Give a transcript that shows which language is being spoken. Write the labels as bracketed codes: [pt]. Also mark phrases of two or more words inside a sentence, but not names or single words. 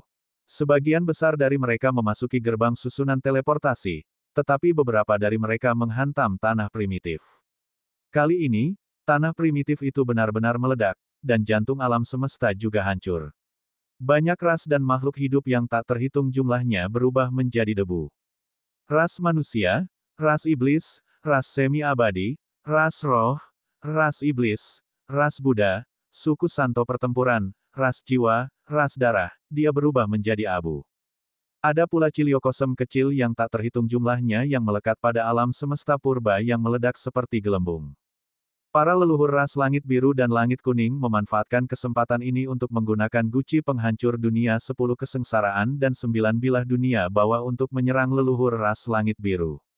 [id] Sebagian besar dari mereka memasuki gerbang susunan teleportasi, tetapi beberapa dari mereka menghantam tanah primitif. Kali ini, tanah primitif itu benar-benar meledak, dan jantung alam semesta juga hancur. Banyak ras dan makhluk hidup yang tak terhitung jumlahnya berubah menjadi debu. Ras manusia, ras iblis, ras semi-abadi, ras roh, ras iblis, ras Buddha, suku Santo pertempuran, ras jiwa, ras darah, dia berubah menjadi abu. Ada pula ciliokosem kecil yang tak terhitung jumlahnya yang melekat pada alam semesta purba yang meledak seperti gelembung. Para leluhur ras langit biru dan langit kuning memanfaatkan kesempatan ini untuk menggunakan guci penghancur dunia 10 kesengsaraan dan 9 bilah dunia bawah untuk menyerang leluhur ras langit biru.